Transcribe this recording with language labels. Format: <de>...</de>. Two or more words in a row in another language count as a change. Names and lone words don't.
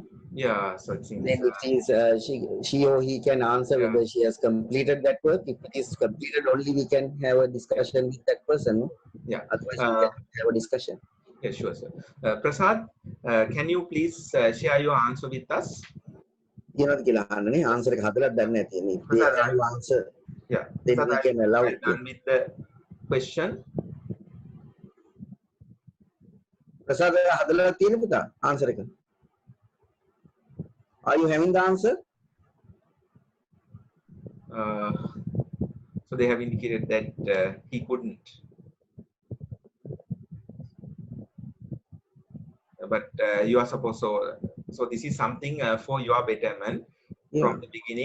<en>yeah, so it seems Then if she or he can answer yeah. whether she has completed that work. If it is completed, only we can have a discussion with that person, no? Yeah. Otherwise, we cannot have a discussion. Yeah, sure, sir. Prasad, can you please share your answer with us?</en> <si>කියනවාද කියලා අහන්නනේ ආන්සර් එක හදලා දන්නේ නැති නේ.</si> <en>If they Prasad, have answer, yeah. then Prasad, we are can allow you it. done with the question?</en> <si>ප්‍රසාද හදලා තියෙන පුතා ආන්සර් එක.</si> <en>Are you having the answer? So they have indicated that he couldn't. But you are supposed so this is something for your betterment from the beginning.</en>